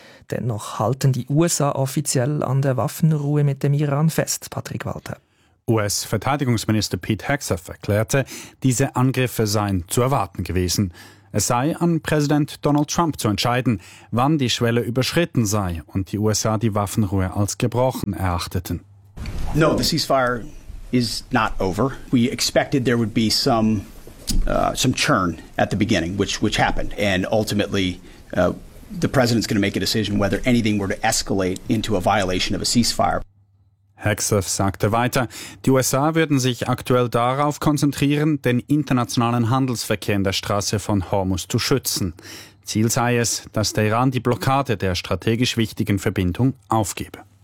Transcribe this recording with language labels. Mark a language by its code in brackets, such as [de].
[de] Dennoch halten die USA offiziell an der Waffenruhe mit dem Iran fest, Patrick Walter. US-Verteidigungsminister Pete Hegseth erklärte, diese Angriffe seien zu erwarten gewesen. Es sei an Präsident Donald Trump zu entscheiden, wann die Schwelle überschritten sei und die USA die Waffenruhe als gebrochen erachteten. [en] No, the ceasefire is not over. We expected there would be some churn at the beginning, which happened. And ultimately, the president's going to make a decision whether anything were to escalate into a violation of a ceasefire. [de] Hegseth sagte weiter, die USA würden sich aktuell darauf konzentrieren, den internationalen Handelsverkehr in der Straße von Hormuz zu schützen. Ziel sei es, dass der Iran die Blockade der strategisch wichtigen Verbindung aufgebe.